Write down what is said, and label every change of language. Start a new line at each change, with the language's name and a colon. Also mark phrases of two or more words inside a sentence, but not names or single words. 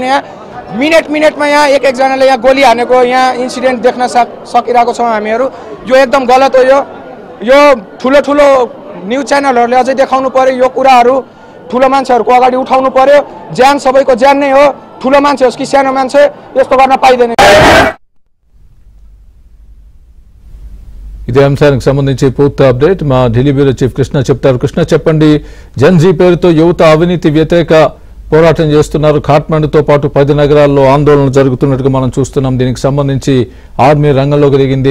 Nepali: यहाँ मिनेटमा यहाँ एक जनाले यहाँ गोली हानेको यहाँ इन्सिडेन्ट देख्न सकिरहेको छौँ हामीहरू। यो एकदम गलत हो। यो ठुलो न्यूज च्यानलहरूले अझै देखाउनु पर्यो। यो कुराहरू ठुलो मान्छेहरूको अगाडि उठाउनु पर्यो। ज्यान सबैको ज्यान नै हो। ठुलो मान्छे होस् कि सानो मान्छे यस्तो गर्न पाइदैन।
Telugu: ఇదే అంశానికి సంబంధించి పూర్తి అప్డేట్ మా ఢిల్లీ బ్యూరో చీఫ్ కృష్ణ చెప్తారు. కృష్ణ చెప్పండి, జన్జీ పేరుతో యువత అవినీతి వ్యతిరేక పోరాటం చేస్తున్నారు. ఖాట్మండుతో పాటు 10 నగరాల్లో ఆందోళనలు జరుగుతున్నట్టుగా మనం చూస్తున్నాం. దీనికి సంబంధించి ఆర్మీ రంగంలోకి దిగింది.